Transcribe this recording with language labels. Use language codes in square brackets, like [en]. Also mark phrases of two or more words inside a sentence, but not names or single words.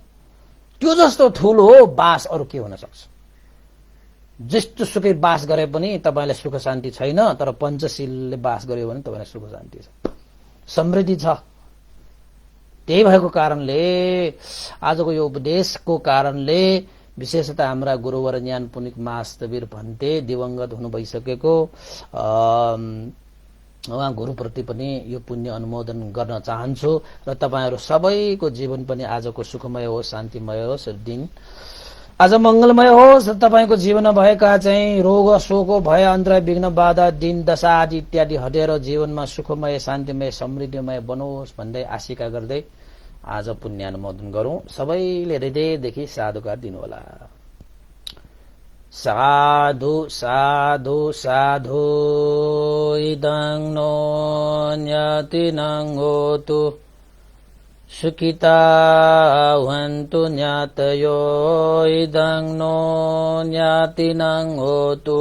[ne] त्यो जस्तो ठूलो बास अरू के हुन सक्छ। जस्तो सुकै बास गरे पनि तपाईलाई सुख शान्ति छैन, तर पञ्चशीलले बास गर्यो भने तपाईलाई सुख शान्ति छ, समृद्धि छ। त्यही भएको कारणले आजको यो उपदेशको कारणले विशेषतः हाम्रा गुरुवर ज्ञान पुनिक महास्तवीर भन्ते दिवंगत हुनु भइसकेको उहाँ गुरुप्रति पनि यो पुण्य अनुमोदन गर्न चाहन्छु र तपाईहरु सबैको जीवन पनि आजको सुखमय होस्, शान्तिमय होस्, दिन आज मंगलमय होस्। तपाईको जीवनमा भएका चाहिँ रोग शोक भय अन्तराय विघ्न बाधा दिन दशा आदि इत्यादि हटेर जीवनमा सुखमय शान्तिमय समृद्धिमय बनोस् भन्दै आशिका गर्दै आज पुण्य अनुमोदन गरौं। सबैले हृदयदेखि साधुकार दिनु होला। [pi] साधु साधु साधु इदं नो न्यतिनं होतु सुखिता भवन्तु ज्ञातयो इदं नो न्यतिनं होतु